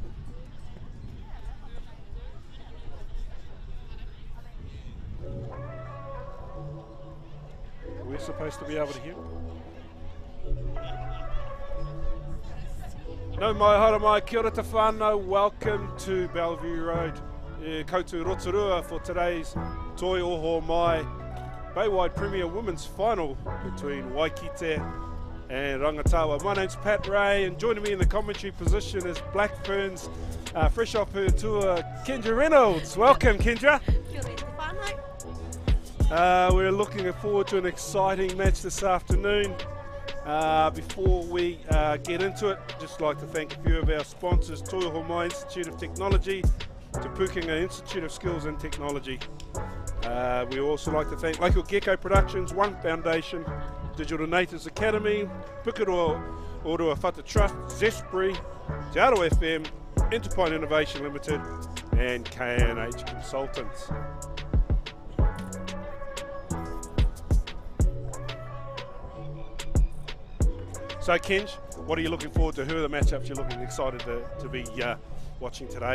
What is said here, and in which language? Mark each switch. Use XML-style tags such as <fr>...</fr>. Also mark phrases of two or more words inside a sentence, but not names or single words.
<en>We're supposed to be able to hear.</en> <mi>No mai hara mai, kia ora te whānau,</mi> <en>welcome to Bellevue Road. Koutou Rotorua for today's Toi Ohomai Baywide Premier Women's Final between Waikite and Rangataua. My name's Pat Ray, and joining me in the commentary position is Black Ferns, fresh off her tour, Kendra Reynolds. Welcome, Kendra. We're looking forward to an exciting match this afternoon. Before we get into it, just like to thank a few of our sponsors: Toi Ohomai Institute of Technology, Te Pukenga Institute of Skills and Technology. We also like to thank local Gecko Productions, One Foundation, Digital Natives Academy, Pukeroa Orua Whata Trust, Zespri, Te Aro FM, Interpine Innovation Limited, and K&H Consultants. So Kenj, what are you looking forward to? Who are the matchups you're looking excited to be watching today?</en>